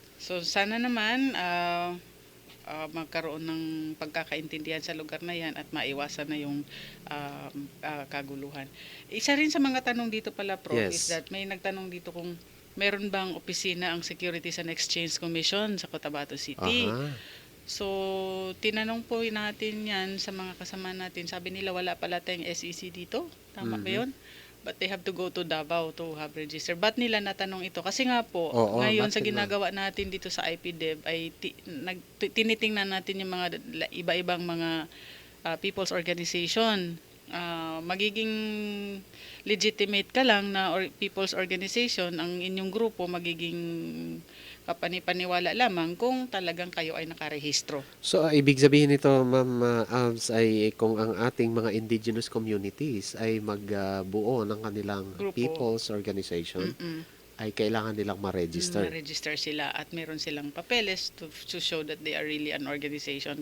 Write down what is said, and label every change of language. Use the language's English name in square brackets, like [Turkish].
[Filipino] So, sana naman magkaroon ng pagkakaintindihan sa lugar na yan at maiwasan na yung kaguluhan. Isa rin sa mga tanong dito pala, Prof, [English] Yes. [Filipino] is that may nagtanong dito kung meron bang opisina ang Securities and Exchange Commission sa Cotabato City. Aha. So, tinanong po natin yan sa mga kasama natin. Sabi nila wala pala tayong SEC dito. Tama ba yun? [English] But they have to go to Davao to have register. [Filipino] Ba't nila natanong ito? Kasi nga po, Oo, ngayon sa bakit ginagawa natin dito sa IPDev ay tinitingnan natin yung mga iba-ibang mga people's organization. Magiging legitimate ka lang na people's organization, ang inyong grupo magiging kapanipaniwala lamang kung talagang kayo ay nakarehistro. So, ibig sabihin nito, Ma'am Abs, ay kung ang ating mga indigenous communities ay magbuo ng kanilang Grupo. people's organization, ay kailangan nilang ma-register. Ma-register sila at meron silang papeles [English] to show that they are really an organization.